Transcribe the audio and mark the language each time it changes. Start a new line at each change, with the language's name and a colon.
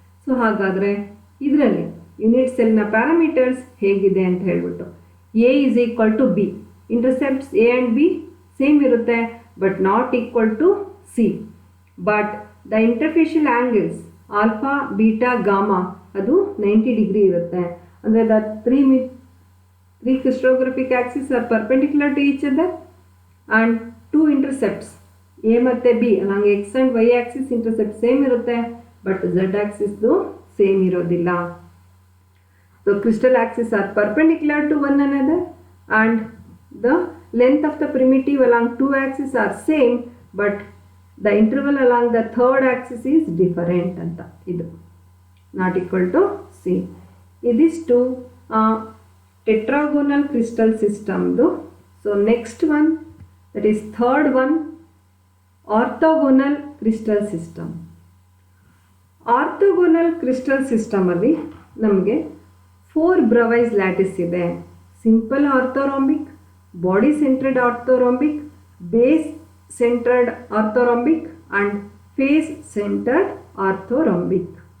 Kannada: So ಹಾಗಾದರೆ ಇದರಲ್ಲಿ unit ಸೆಲ್ನ parameters ಹೇಗಿದೆ ಅಂತ ಹೇಳ್ಬಿಟ್ಟು A is equal to B, intercepts A and B same ಇರುತ್ತೆ
English: But not equal to C.
Kannada: But the ಇಂಟರ್ಫೇಶಿಯಲ್ angles alpha beta gamma ಅದು 90 degree ಇರುತ್ತೆ.
English: ಅಂದರೆ the 3 crystallographic axes are perpendicular to each other and 2 intercepts A ಮತ್ತು B along x and y axis intercept same ಇರುತ್ತೆ but z axis same ಇರೋದಿಲ್ಲ. So crystal axes are perpendicular to one another and the length of the primitive along 2 axes are same but the interval along the third axis is different ಅಂತ. ಇದು not equal to C.
Kannada: ಇದಿಷ್ಟು
English: tetragonal crystal system. So next one, that is third one, orthogonal crystal system.
Kannada: Orthogonal crystal system ಅಲ್ಲಿ ನಮಗೆ 4 ಬ್ರವೈಸ್ lattice ಇದೆ.
English: Simple orthorhombic, body centred orthorhombic, base centred orthorhombic and face centred orthorhombic.